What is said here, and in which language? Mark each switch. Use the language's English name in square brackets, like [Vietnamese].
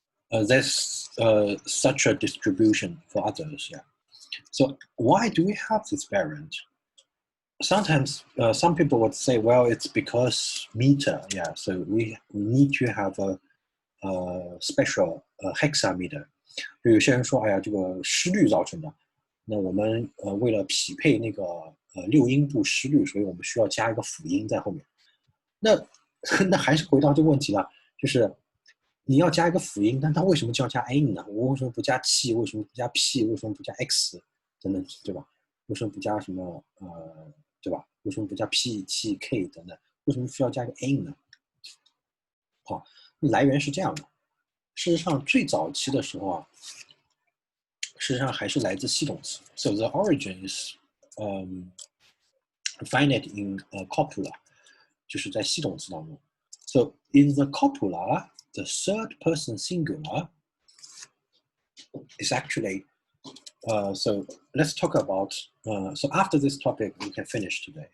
[English] There's such a distribution for others, yeah. So why do we have this variant? Sometimes some people would say, well, it's because meter, yeah. So we need to have a special hexameter. [Chinese] 就有些人说，哎呀，这个失律造成的。那我们为了匹配那个六音部失律，所以我们需要加一个辅音在后面。那还是回到这个问题了，就是你要加一个辅音，但它为什么就要加 n 呢？我为什么不加 t？ 为什么不加 p？ 为什么不加 x？ 等等，对吧？为什么不加什么对吧？为什么不加 p、t、k 等等？为什么需要加一个 n 呢？好，来源是这样的。事实上，最早期的时候啊，事实上还是来自系动词。 [English] So the origin is find it in copula， [Chinese] 就是在系动词当中。 [English] So in the copula, the third person singular is actually so let's talk about so after this topic we can finish today.